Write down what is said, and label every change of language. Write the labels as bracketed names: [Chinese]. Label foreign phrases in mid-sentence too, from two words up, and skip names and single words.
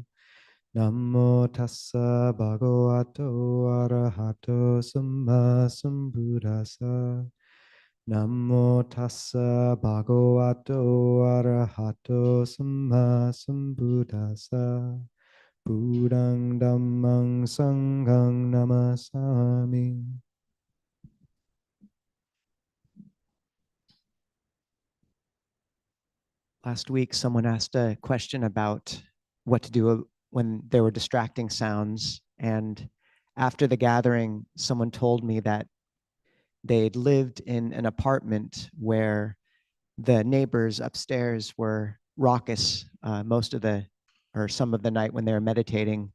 [Pali] Namo tassa bhagavato arahato samma sambuddhassa. Namo tassa bhagavato arahato samma sambuddhassa. Buddhang dhammang sanghang namasami. [English] Last week, someone asked a question about what to do when there were distracting sounds. And after the gathering, someone told me that they'd lived in an apartment where the neighbors upstairs were raucous some of the night when they were meditating.